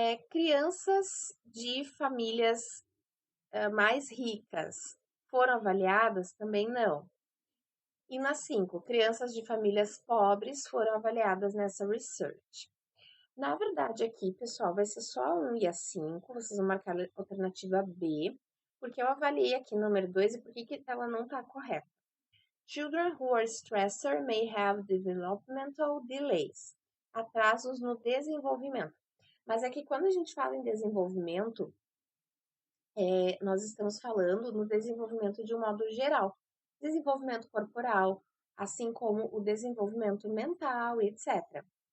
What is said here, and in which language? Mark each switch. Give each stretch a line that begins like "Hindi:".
Portuguese: Crianças de famílias mais ricas foram avaliadas? Também não. E na 5, crianças de famílias pobres foram avaliadas nessa research. Na verdade, aqui, pessoal, vai ser só a 1 e a 5, vocês vão marcar a alternativa B, porque eu avaliei aqui número 2 e por que ela não está correta.
English: Children who are stressed may have developmental delays.
Portuguese: Atrasos no desenvolvimento. Mas é que quando a gente fala em desenvolvimento, nós estamos falando no desenvolvimento de um modo geral. Desenvolvimento corporal, assim como o desenvolvimento mental, etc.